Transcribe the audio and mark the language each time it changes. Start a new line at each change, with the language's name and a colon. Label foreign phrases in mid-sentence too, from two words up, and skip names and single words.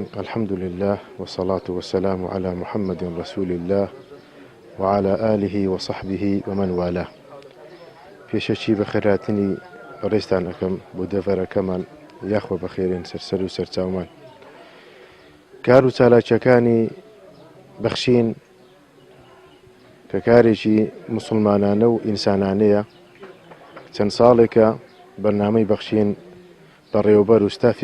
Arabic: الحمد لله والصلاة والسلام على محمد رسول الله وعلى آله وصحبه ومن والاه.
Central Kurdish: پێشەچی بەخێراتنی ڕێستان ئەەکەم بۆ دەڤەرەکەمان یاخوە بەخێرین سەرسەر و سەرچاومان. کار و چالاکیەکانی بەخشین کە کارێکی مسلمانانە و ئینسانانەیە چەند ساڵێکە بەرنامەی بەخشین بەڕێوەبەر و ستافی